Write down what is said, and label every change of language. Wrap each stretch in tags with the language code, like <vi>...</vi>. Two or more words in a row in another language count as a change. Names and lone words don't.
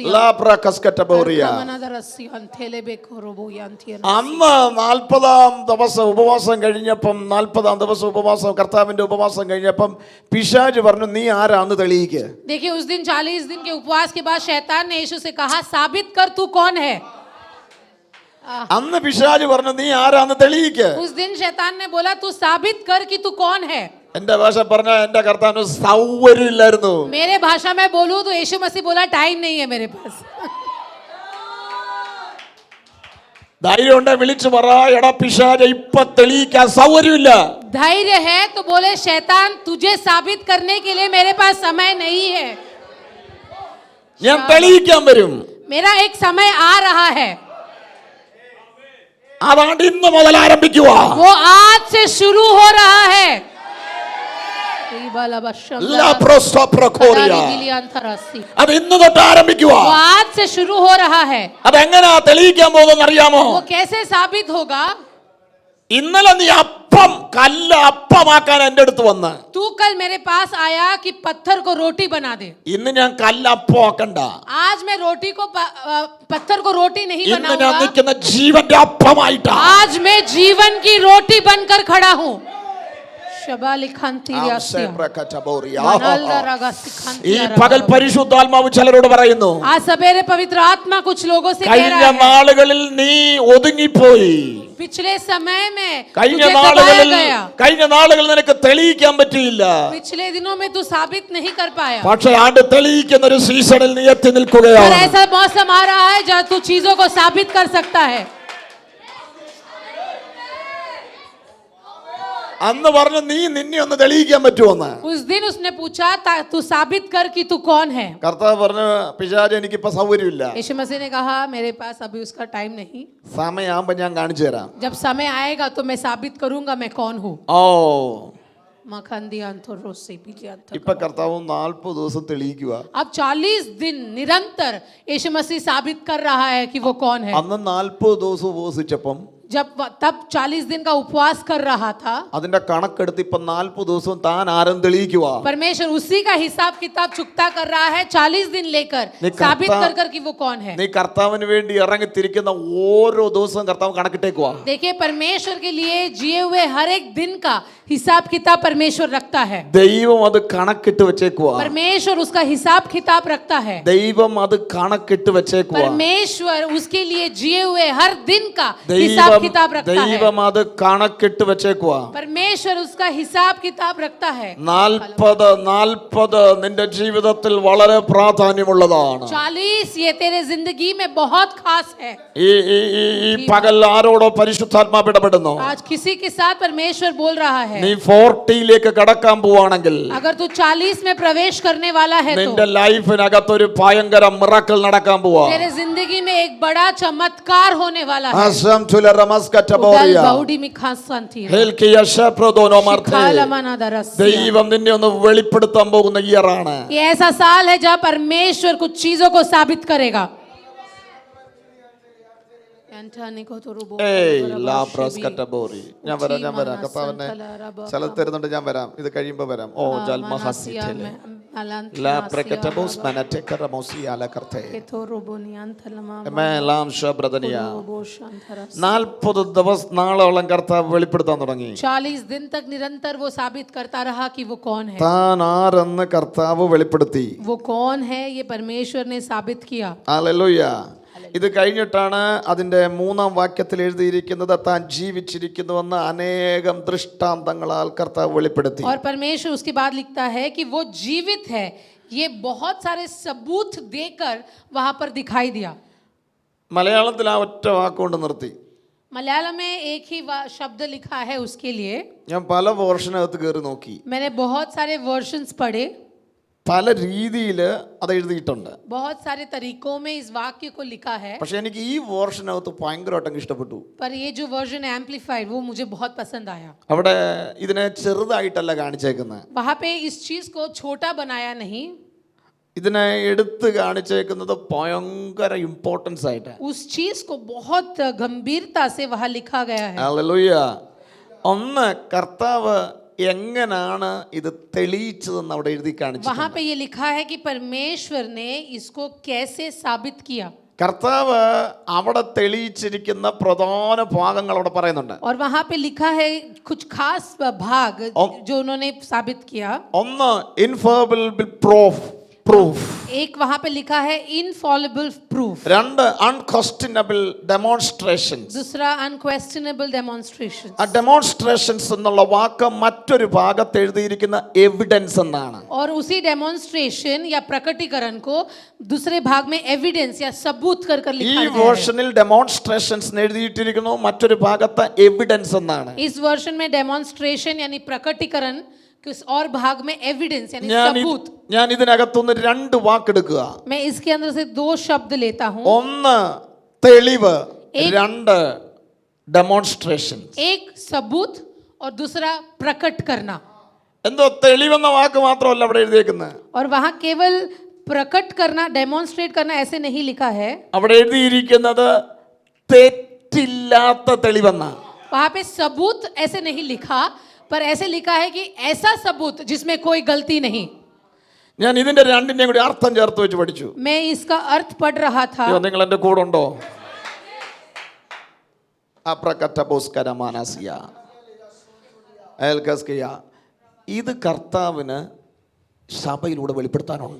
<ml>ലാപ്ര കസ്കറ്റബോറിയ. मनदरसी अंथेले बेकोरोबो यांथियन. അന്ന് 40-ാം ദിവസം ഉപവാസം കഴിഞ്ഞപ്പം, 40-ാം ദിവസം ഉപവാസം, കർത്താവിന്റെ ഉപവാസം കഴിഞ്ഞപ്പം പിശാച് പറഞ്ഞു, നീ ആരാന്ന് തെളിയിക്ക്.</ml> <hi>देखिए उस दिन 40 दिन के उपवास के बाद शैतान ने यीशु से कहा साबित कर तू कौन है.</hi> <ml>അന്ന് പിശാച് പറഞ്ഞു, നീ ആരാന്ന് തെളിയിക്ക്.</ml> <hi>उस दिन शैतान ने बोला तू साबित कर कि तू कौन है.</hi> <ml>എന്റെ ഭാഷ പറഞ്ഞ എന്റെ കർത്താവിന് സൗകര്യമില്ലായിരുന്നു.</ml> <hi>मेरे भाषा में बोलूं तो यीशु मसीह बोला टाइम नहीं है मेरे पास.</hi> <ml>ധൈര്യം ഉണ്ടെ വിളിച്ചു പറ, എടാ പിശാച് ഇപ്പൊ തെളിയിക്കാൻ സൗകര്യമില്ല.</ml> <hi>धैर्य है तो बोले शैतान तुझे साबित करने के लिए मेरे पास समय नहीं है.</hi> <ml>ഞാൻ തെളിയിക്കാൻ വരും.</ml> <hi>मेरा एक समय आ रहा है.</hi> <ml>അതാണ്ട് ഇന്ന് മുതൽ ആരംഭിക്കുക.</ml> <hi>वो आज से शुरू हो रहा है.</hi> <ml>അത് ഇന്ന് തൊട്ട് ആരംഭിക്കുക.</ml> <hi>वो आज से शुरू हो रहा है.</hi> <ml>അതെങ്ങനെയാ തെളിയിക്കാൻ പോകുന്നത് അറിയാമോ?</ml> <hi>वो कैसे साबित होगा?</hi> <ml>ഇന്നലെ നീ അപ്പം കല്ല് അപ്പമാക്കാൻ എന്റെ അടുത്ത് വന്ന്,</ml> <hi>तू कल मेरे पास आया कि पत्थर को रोटी बना दे.</hi> <ml>ഇന്ന് ഞാൻ കല്ല് അപ്പമാക്കണ്ട.</ml> <hi>आज मैं रोटी को पत्थर को रोटी नहीं</hi> <ml>ഇന്ന് ഞാൻ</ml> <hi>बनाऊंगा.</hi> <ml>നിൽക്കുന്ന ജീവന്റെ അപ്പമായിട്ടാ.</ml> <hi>आज मैं जीवन की रोटी बनकर खड़ा हूँ.</hi> <ml>ഈ പകൽ പരിശുദ്ധാത്മാവ് ചിലരോട് പറയുന്നു,</ml> <hi>आज सवेरे पवित्र आत्मा कुछ लोगों से कह</hi> <ml>കഴിഞ്ഞ</ml> <hi>रहा है</hi> <ml>നാളുകളിൽ നീ ഒതുങ്ങിപ്പോയി.</ml> <hi>पिछले समय में</hi> <ml>കഴിഞ്ഞ</ml> <hi>तुझे दबाया</hi> <ml>നാളുകളിൽ</ml> <hi>गया.</hi> <ml>നിനക്ക് തെളിയിക്കാൻ പറ്റിയില്ല.</ml> <hi>पिछले दिनों में तू साबित नहीं कर पाया.</hi> <ml>പക്ഷെ ആണ്ട് തെളിയിക്കുന്ന ഒരു സീസണിൽ നീ എത്തി</ml> <hi>पर</hi> <ml>നിൽക്കുകയാണ്.</ml> <hi>ऐसा मौसम आ रहा है जहाँ तू चीजों को साबित कर सकता है.</hi> <ml>അന്ന് പറഞ്ഞു നീ നിന്നെ ഒന്ന് തെളിയിക്കാൻ പറ്റുമെന്ന്.</ml> <hi>उस दिन उसने पूछा तू साबित कर कि तू कौन है.</hi> <ml>കർത്താവ് പറഞ്ഞു പിശാച് എനിക്കിപ്പോ സൗകര്യമില്ല,</ml> <hi>यीशु मसीह ने कहा मेरे पास अभी उसका टाइम नहीं,</hi> <ml>സമയമാകുമ്പോ ഞാൻ കാണിച്ചു തരാം.</ml> <hi>जब समय आएगा तो मैं साबित करूंगा मैं कौन हूँ.</hi> <ml>ഓ ഇപ്പൊ കർത്താവ് 40 ദിവസം തെളിയിക്കുക.</ml> <hi>अब 40 दिन निरंतर यीशु मसीह साबित कर रहा है कि वो कौन है.</hi> <ml>അന്ന് 40 ദിവസം ഉപവസിച്ചപ്പം</ml> <hi>तब 40 दिन का उपवास कर रहा था.</hi> <ml>അതിന്റെ കണക്കെടുത്ത് ഇപ്പൊ 40 ദിവസം താൻ ആരും തെളിയിക്കുക.</ml> <hi>परमेश्वर उसी का हिसाब किताब चुकता कर रहा है 40 दिन लेकर साबित कर कि वो कौन है.</hi> <ml>നീ കർത്താവിന് വേണ്ടി ഇറങ്ങിത്തിരിക്കുന്ന ഓരോ ദിവസവും കർത്താവ് കണക്കിട്ടേക്കുക.</ml> <hi>देखिए परमेश्वर के लिए जिए हुए हर एक दिन का हिसाब किताब परमेश्वर रखता है.</hi> <ml>ദൈവം അത് കണക്കിട്ട് വെച്ചേക്കുക.</ml> <hi>परमेश्वर उसका हिसाब किताब रखता है.</hi> <ml>ദൈവം അത് കണക്കിട്ട് വെച്ചേക്കുക.</ml> <hi>परमेश्वर उसके लिए जिए हुए हर दिन का हिसाब किताब रखता है.</hi> <ml>ദൈവം അത് കണക്കിട്ട് വെച്ചേക്കുക.</ml> <hi>परमेश्वर उसका हिसाब किताब रखता है.</hi> <ml>40 നിന്റെ ജീവിതത്തിൽ വളരെ പ്രാധാന്യമുള്ളതാണ്.</ml> <hi>40 ये तेरे जिंदगी में बहुत खास है.</hi> <ml>ഈ പകൽ ആരോടോ പരിശുദ്ധാത്മാവ് ഇടപെടുന്നു.</ml> <hi>आज किसी के साथ परमेश्वर बोल रहा है.</hi> <ml>നീ 40ലേക്ക് കടക്കാൻ പോവാണെങ്കിൽ</ml> <hi>अगर तू 40 में प्रवेश करने वाला है</hi> <ml>നിന്റെ</ml> <hi>तो</hi> <ml>ലൈഫിനകത്ത് ഒരു ഭയങ്കര മിറക്കിൾ നടക്കാൻ പോവാ.</ml> <hi>तेरे जिंदगी में एक बड़ा चमत्कार होने वाला है. ആസം തുലറമസ്കറ്റബോറിയ बौडी में खास शांति है. ഹെൽക്കിയ ശപ്രദോനോമർത്തെ खालमना दरस.</hi> <ml>ദൈവം നിന്നെ ഒന്ന് വെളിപ്പെടുത്താൻ പോകുന്ന ഇയറാണ്.</ml> <hi>ये ऐसा साल है जब परमेश्वर कुछ चीजों को साबित करेगा.</hi> <ml>ലാബ്രസ്കറ്റബോറി ഞാൻ വരാം കർത്താവിനെ സ്ഥലത്ത് തരുന്നുണ്ട്, ഞാൻ വരാം, ഇത് കഴിയുമ്പോ വരാം. ഓ ജൽമഹസിറ്റലെ ലാബ്രകറ്റബോസ് മനറ്റെക്കറമോസിയാല കർത്തേ മേലാം ശബ്രദനിയ 40 ദിവസം നാളോളം കർത്താവ് വെളിപ്പെടുത്താൻ തുടങ്ങി.</ml> <hi>40 दिन तक निरंतर वो साबित करता रहा कि वो कौन है.</hi> <ml>താൻ ആരെന്ന് കർത്താവ് വെളിപ്പെടുത്തി.</ml> <hi>वो कौन है ये परमेश्वर ने साबित किया.</hi> <ml>ഹല്ലേലൂയ. ഇത് കഴിഞ്ഞിട്ടാണ് അതിന്റെ 3-ാം വാക്യത്തിൽ എഴുതിയിരിക്കുന്നത് താൻ ജീവിച്ചിരിക്കുന്നുവെന്ന് അനേകം ദൃഷ്ടാന്തങ്ങളാൽ കർത്താവ് വെളിപ്പെടുത്തി.</ml> <hi>और परमेश्वर उसके बाद लिखता है कि वो जीवित है, ये बहुत सारे सबूत देकर वहां पर दिखाई दिया.</hi> <ml>മലയാളത്തിൽ ആ ഒറ്റ വാക്കുകൊണ്ട് നിർത്തി.</ml> <hi>मलयालम में एक ही शब्द लिखा है उसके लिए.</hi> <ml>ഞാൻ പല വേർഷനകത്ത് കയറി നോക്കി,</ml> <hi>मैंने बहुत सारे वर्शंस पढ़े,</hi> <ml>പല രീതിയിൽ അത് എഴുതിയിട്ടുണ്ട്.</ml> <hi>बहुत सारे तरीकों में इस वाक्य को लिखा है.</hi> <ml>പക്ഷെ എനിക്ക് ഈ വേർഷനകത്ത് ഭയങ്കരമായിട്ട് ഇഷ്ടപ്പെട്ടു.</ml> <hi>पर ये जो</hi> <en>version amplified</en> <hi>वो मुझे बहुत पसंद आया.</hi> <ml>അവിടെ ഇതിനെ ചെറുതായിട്ടല്ല കാണിച്ചേക്കുന്നത്,</ml> <hi>वहां पे इस चीज को छोटा बनाया नहीं,</hi> <ml>ഇതിനെ എടുത്ത് കാണിച്ചേക്കുന്നത് ഭയങ്കര ഇമ്പോർട്ടൻസ് ആയിട്ട്.</ml> <hi>उस चीज को बहुत गंभीरता से वहां लिखा गया है.</hi> <ml>ഹല്ലേലൂയ. ഒന്ന് കർത്താവ് എങ്ങനാണ് ഇത് തെളിയിച്ചതെന്ന് അവിടെ എഴുതി കാണിച്ചു.</ml> <hi>वहां पे ये लिखा है कि परमेश्वर ने इसको कैसे साबित किया.</hi> <ml>കർത്താവ് അവിടെ തെളിയിച്ചിരിക്കുന്ന പ്രധാന ഭാഗങ്ങൾ അവിടെ പറയുന്നുണ്ട്.</ml> <hi>और वहां पे लिखा है कुछ खास भाग जो उन्होंने साबित किया.</hi> <ml>ഒന്ന്</ml> <en>infallible proof.</en> <hi>एक वहां पे लिखा है</hi> <en>infallible proof.</en> <ml>രണ്ട്</ml> <en>unquestionable demonstrations.</en> <hi>दूसरा</hi> <en>unquestionable demonstration.</en> <ml>ആ ഡെമോൺസ്ട്രേഷൻസ് എന്നുള്ള വാക്ക് മറ്റൊരു ഭാഗത്ത് എഴുതിയിരിക്കുന്ന എവിഡൻസ് എന്നാണ്.</ml> <hi>और उसी डेमोन्स्ट्रेशन या प्रकटीकरण को दूसरे भाग में एविडेंस या सबूत कर कर</hi> <ml>ഈ</ml> <hi>लिखा गया है.</hi> <ml>വേർഷനിൽ ഡെമോൺസ്ട്രേഷൻസ് എഴുതിയിട്ടിരിക്കുന്നു, മറ്റൊരു ഭാഗത്ത് എവിഡൻസ് എന്നാണ്.</ml> <hi>इस वर्षन में डेमोन्स्ट्रेशन यानी प्रकटीकरण, किस और भाग में एविडेंस यानी सबूत.</hi> <ml>ഞാൻ ഇതിനകത്തുനിന്ന് 2 വാക്കെടുക്കുക.</ml> <hi>मैं इसके अंदर से 2 शब्द लेता हूं.</hi> <ml>ഒന്ന് തെളിവ്, 2 ഡെമോൺസ്ട്രേഷൻ.</ml> <hi>एक सबूत और दूसरा प्रकट करना.</hi> <ml>എന്തോ തെളിവെന്ന വാക്ക് മാത്രമല്ല അവിടെ എഴുതിയേക്കുന്നത്.</ml> <hi>और वहां केवल प्रकट करना, डेमोन्स्ट्रेट करना ऐसे नहीं लिखा है.</hi> <ml>അവിടെ എഴുതിയിരിക്കുന്നത് തെറ്റില്ലാത്ത തെളിവെന്ന.</ml> <hi>वहां पे सबूत ऐसे नहीं लिखा, पर ऐसे लिखा है कि ऐसा सबूत जिसमें कोई गलती नहीं.</hi> <ml>ഞാൻ ഇതിന്റെ രണ്ടിന്റെയും കൂടി അർത്ഥം ചേർത്ത് വെച്ച് പഠിച്ചു.</ml> <hi>मैं इसका अर्थ पढ़ रहा था.</hi> <ml>നിങ്ങൾ എന്റെ കൂടെ ഉണ്ടോ? അപ്രകറ്റബോസ്കരമാനസിയ അയൽക്കസ്കിയ. ഇത് കർത്താവിന് സഭയിലൂടെ വെളിപ്പെടുത്താനുണ്ട്.</ml>